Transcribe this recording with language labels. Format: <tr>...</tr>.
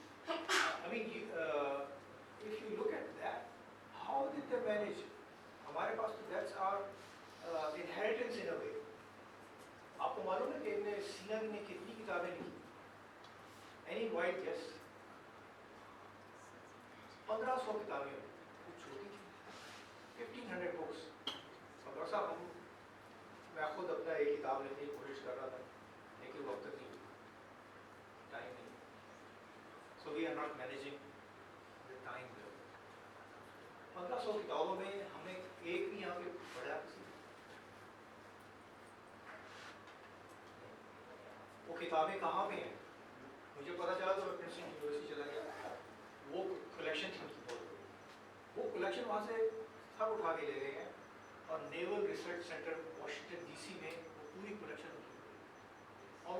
<en>I mean, if you look at that, how did they manage?</en> <ur>ہمارے پاس تو</ur> <en>that's our inheritance in a way.</en> <ur>آپ کو معلوم ہے کہ ابن سینا نے کتنی کتابیں لکھی؟</ur> <en>Any wide guess?</en> <ur>1500 کتابیں, کچھ چھوٹی تھی, 1500 books. ڈاکٹر صاحب میں خود اپنا ایک کتاب لکھنے کی کوشش کر رہا تھا, لیکن وقت نہیں, ٹائم نہیں.</ur> <en>So we are not managing the time well.</en> <ur>1500 کتابوں میں ہم نے ایک بھی یہاں پہ پڑھا کسی نے؟ وہ کتابیں کہاں پہ ہیں؟ مجھے پتا چلا تو میں پرنسٹن یونیورسٹی چلا گیا, وہ کلیکشن تھی ان کی بہت بڑی, وہ کلیکشن وہاں سے سب اٹھا کے لے گئے ہیں, اور نیول research centre Washington D C میں وہ پوری کلیکشن ہوتی ہے.</ur>